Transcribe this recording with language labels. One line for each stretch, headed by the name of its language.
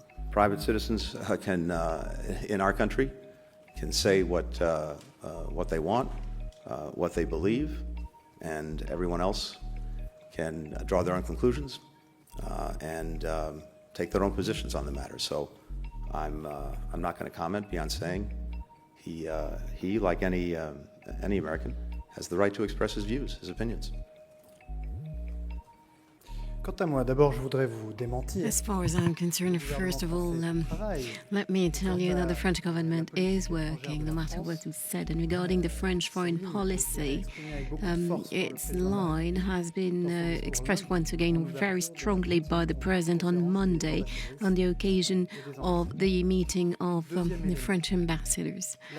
English: Private citizens can, in our country, can say what they want, what they believe, and everyone else can draw their own conclusions and take their own positions on the matter. So I'm not going to comment beyond saying he like any American, has the right to express his views, his opinions.
French: Quant à moi, d'abord, je voudrais vous démentir.
English: As far as I'm concerned, first of all, let me tell you that the French government is working, no matter what is said. And regarding the French foreign policy, its line has been expressed once again very strongly by the President on Monday on the occasion of the meeting of the French ambassadors.